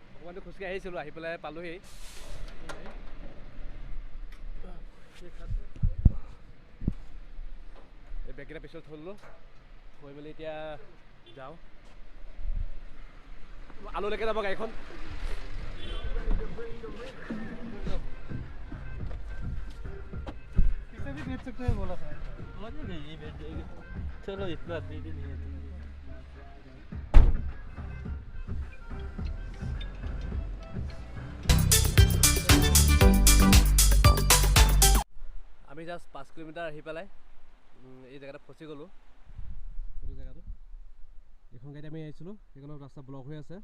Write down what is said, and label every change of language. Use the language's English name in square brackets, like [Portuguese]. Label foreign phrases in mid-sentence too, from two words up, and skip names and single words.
[Assamese] অকণমানটো খোজকাঢ়ি আহিছিলোঁ, আহি পেলাই পালোঁহি। এই বেগকেইটা পিছত থ'লোঁ, থৈ মেলি এতিয়া যাওঁ। আলুলৈকে যাব গাড়ীখন। [Hindi] भी भेज सकते हैं बोला था। चलो इतना आदमी भी नहीं है [Assamese] আমি জাষ্ট 5 কিলোমিটাৰ আহি পেলাই এই জেগাত ফচি গ'লোঁ। এই জেগাটো এইখন গাড়ীত আমি আহিছিলোঁ, সেইখনত ৰাস্তা ব্লক হৈ আছে।